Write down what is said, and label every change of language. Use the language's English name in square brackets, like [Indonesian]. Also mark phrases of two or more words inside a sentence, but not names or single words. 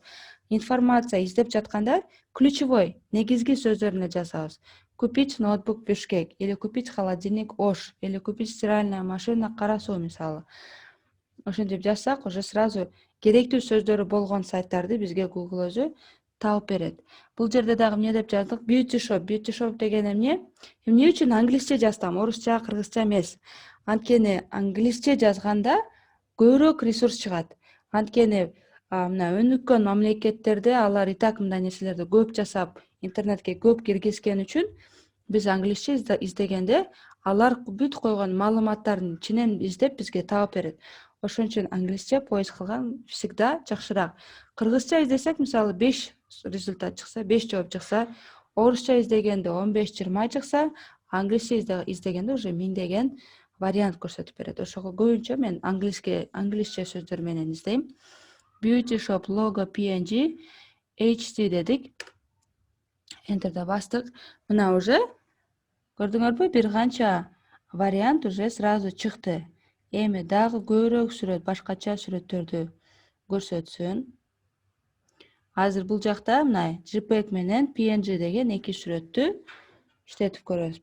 [Kyrgyz] Информация издеп жатканда ключевой, негизги сөздөрүн эле жазабыз. [Russian] Купить ноутбук Бишкек или купить холодильник Ош или купить стиральная машина Карасу мисалы. [Kyrgyz] Ошентип жазсак, [Russian] уже сразу [Kyrgyz] керектүү сөздөрү болгон сайттарды бизге Google өзү таап берет. Бул жерде дагы эмне деп жаздык? [English] Beauty shop. Beauty shop [Kyrgyz] деген эмне? Эмне үчүн англисче жаздым, орусча, кыргызча эмес? Анткени англисче жазганда көбүрөөк ресурс чыгат. Анткени мына өнүккөн мамлекеттерде алар [Russian] и так [Kyrgyz] мындай нерселерди көп жасап, интернетке көп киргизген үчүн биз англисче издегенде алар бүт койгон маалыматтарын ичинен издеп бизге таап берет. Ошон үчүн англисче поиск кылган всегда жакшыраак. Кыргызча издесек, мисалы 5 результат чыкса, 5 жооп чыкса, орусча издегенде 15-20 чыкса, англисче издегенде уже миңдеген вариант көрсөтүп берет. Ошого көбүнчө мен англисче сөздөр менен издейм. [English] Beauty shop logo png HD [Kyrgyz] дедик. Enter'да бастык. Мына уже көрдүңөрбү, бир канча вариант [Russian] уже сразу [Kyrgyz] чыкты. Эми дагы көбүрөөк сүрөт, башкача сүрөттөрдү көрсөтсүн. Азыр бул жакта мына JPEG менен PNG деген эки сүрөттү иштетип көрөбүз.